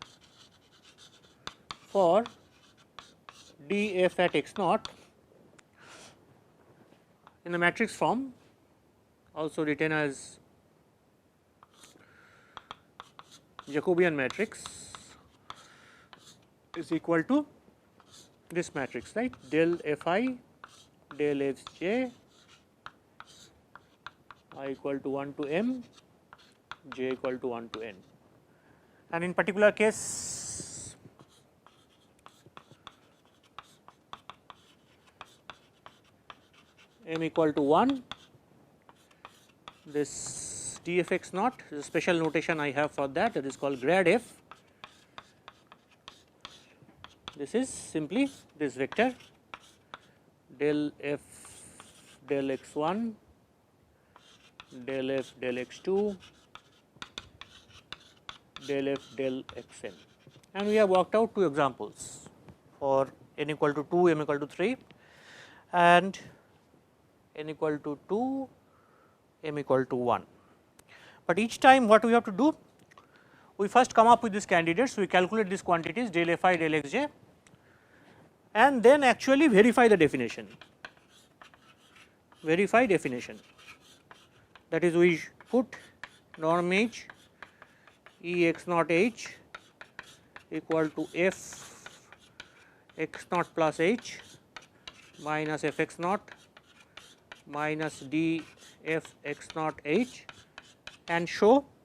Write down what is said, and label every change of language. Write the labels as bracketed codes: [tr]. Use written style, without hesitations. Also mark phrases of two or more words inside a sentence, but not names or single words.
[en] for df at x naught in the matrix form, also written as Jacobian matrix, is equal to this matrix, right, del fi del fj I equal to 1 to m, j equal to 1 to n, and in particular case m equal to 1, this df x naught is a special notation I have for that, that is called grad f. This is simply this vector del f del x1 del f del x2 del f del xn, and we have worked out two examples for n equal to 2, m equal to 3 and n equal to 2, m equal to 1. But each time what we have to do, we first come up with these candidates, we calculate these quantities del fi del xj and then actually verify the definition, that is we put norm h E x naught h equal to f x naught plus h minus f x naught minus d f x naught h and show